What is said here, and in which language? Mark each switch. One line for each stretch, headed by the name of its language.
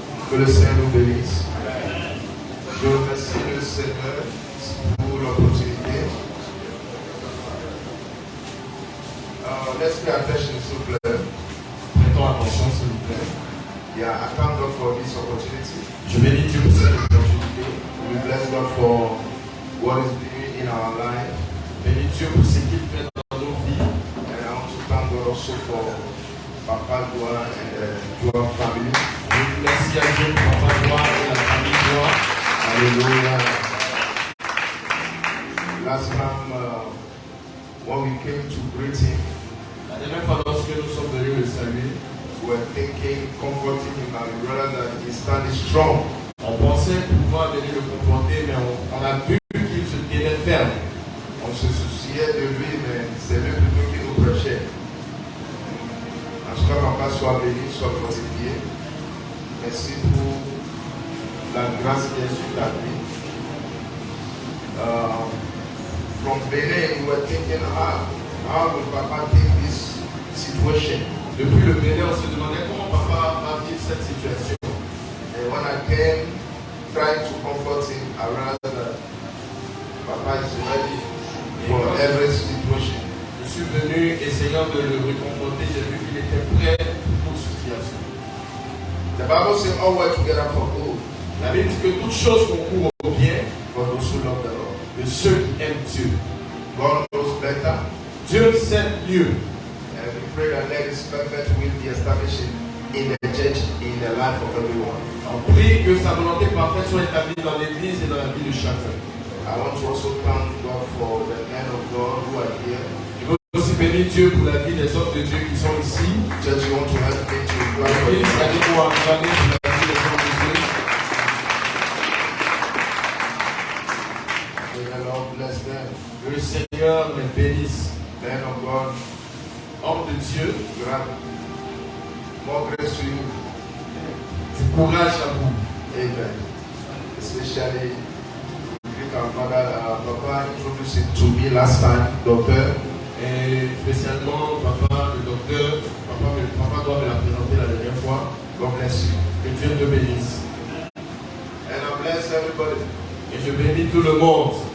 French: Que le Seigneur nous bénisse. Je remercie le Seigneur pour l'opportunité.
English: Let's pay attention,
French: s'il vous plaît. Prêtons attention, s'il vous plaît.
English: Yeah, I thank God for this opportunity.
French: Je bénis Dieu pour cette opportunité.
English: We bless God for what is doing in our life.
French: Bénis Dieu pour ce qu'il fait dans nos vies.
English: And I want to thank God also for Papa Joa and the Joa family.
French: Merci à Dieu pour Papa Joa et la famille Joa. Alléluia.
English: Last time when we came to greet him,
French: La dernière fois lorsque nous sommes venus le saluer,
English: we were thinking, comforting him, and we realized that he standing strong.
French: on pensait pouvoir venir le comporter, mais on a vu qu'il se tenait ferme. On se souciait de lui, mais c'est lui plutôt qui nous prêchait. En tout cas, Papa, sois béni, sois fortifié. Merci pour la grâce qui est sur ta vie.
English: From Benin, we were thinking, how will Papa take this situation?
French: Depuis le Bénin, on se demandait comment Papa va vivre cette situation.
English: And when I came, trying to comfort him, I realized that Papa is ready for every situation.
French: Je suis venu essayant de le réconforter, j'ai vu qu'il était prêt pour toute situation.
English: The Bible says all work together for good.
French: La Bible dit que toute chose concourt au bien
English: For those who love the Lord.
French: de ceux qui aiment Dieu.
English: God knows better.
French: Dieu sait mieux.
English: And we pray that let His perfect will be established in the church, in the life of everyone.
French: On prie que sa volonté parfaite soit établie dans l'Église et dans la vie de chacun.
English: I want to also thank God for the men of God who are here.
French: Je veux aussi bénir Dieu pour la vie des hommes de Dieu qui sont ici.
English: Church, you want to help me to pray for
French: L'Église a dit
English: you.
French: pour acclamer pour la vie des hommes de Dieu.
English: May the Lord bless them.
French: Que le Seigneur les bénisse.
English: Men of God,
French: Hommes de Dieu,
English: grant more grace to you.
French: du courage à vous.
English: Amen. Especially, greet our father, Papa introduced it to me last time, doctor.
French: Et spécialement, Papa, le docteur, Papa doit me la présenter la dernière fois.
English: God bless you.
French: Que Dieu te bénisse.
English: And I bless everybody.
French: Et je bénis tout le monde.